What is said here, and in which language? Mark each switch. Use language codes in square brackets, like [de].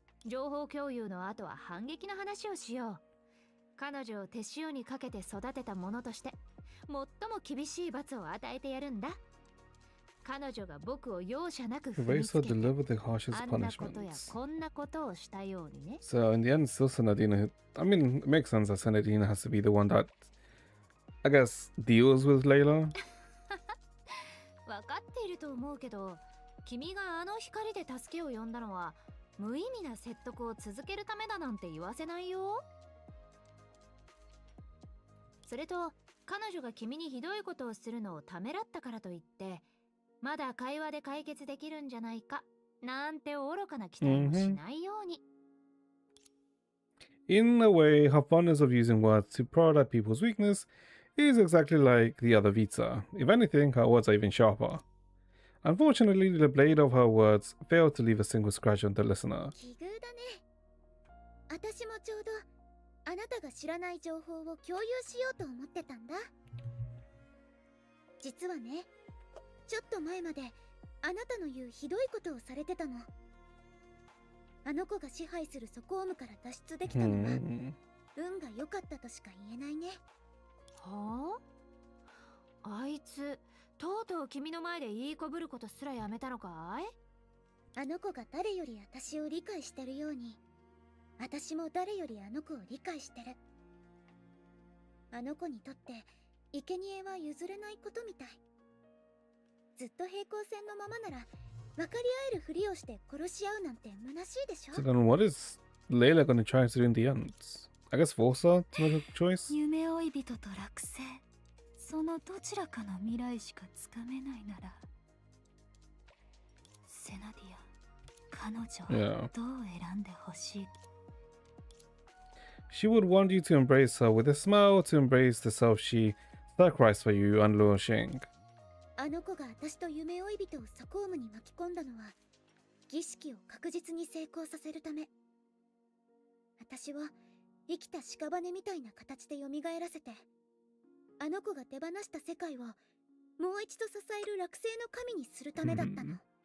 [ja] 情報共有の後は反撃の話をしよう。彼女を手塩にかけて育てた者として最も厳しい罰を与えてやるんだ。彼女が僕を容赦なく踏みつけて、あんなことやこんなことをしたようにね。 [en] So in the end, still Senadina. I mean, it makes sense that Senadina has to be the one that, I guess, deals with Leylah. [ja] わかっていると思うけど、君があの光で助けを呼んだのは無意味な説得を続けるためだなんて言わせないよ。それと彼女が君にひどいことをするのをためらったからといって、まだ会話で解決できるんじゃないかなんて愚かな期待もしないように。 [en] In a way, her fondness of using words to prod at people's weakness is exactly like the other Vita. If anything, her words are even sharper. Unfortunately, the blade of her words failed to leave a single scratch on the listener. [ja] 奇遇だね。私もちょうどあなたが知らない情報を共有しようと思ってたんだ。実はね、ちょっと前まであなたの言うひどいことをされてたの。あの子が支配するソコームから脱出できたのは運が良かったとしか言えないね。はあ？あいつとうとう君の前で言いこぶることすらやめたのかい？あの子が誰より私を理解してるように、私も誰よりあの子を理解してる。あの子にとって生贄は譲れないことみたい。ずっと平行線のままなら分かり合えるふりをして殺し合うなんて虚しいでしょ。 [en] So then what is Leylah gonna try to do in the end? I guess force her to make a choice? [ja] 夢追い人と落成、そのどちらかの未来しかつかめないなら、セナディア、彼女はどう選んでほしい？ [en] She would want you to embrace her with a smile, to embrace the self she sacrificed for you, unleashing. [ja] あの子が私と夢追い人をソコームに巻き込んだのは儀式を確実に成功させるため。私は生きた屍みたいな形で蘇らせて、あの子が手放した世界をもう一度支える落成の神にするためだったの。